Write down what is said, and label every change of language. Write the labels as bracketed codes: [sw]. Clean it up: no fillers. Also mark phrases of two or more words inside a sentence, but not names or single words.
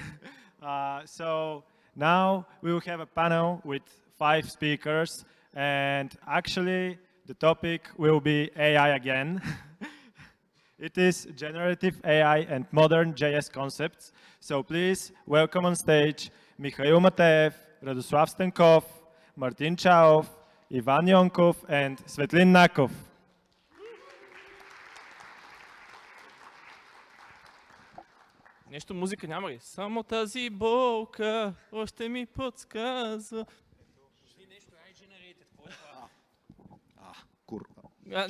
[en] So now we will have a panel with 5 speakers, and actually the topic will be AI again. It is generative AI and modern JS concepts. So please welcome on stage Mikhail Mateev, Radoslav Stenkov, Martin Chaov, Ivan Yonkov, and Svetlin Nakov. [bg] Нещо музика няма ли? Само тази болка още ми подсказва. И нещо generated. Kurwa.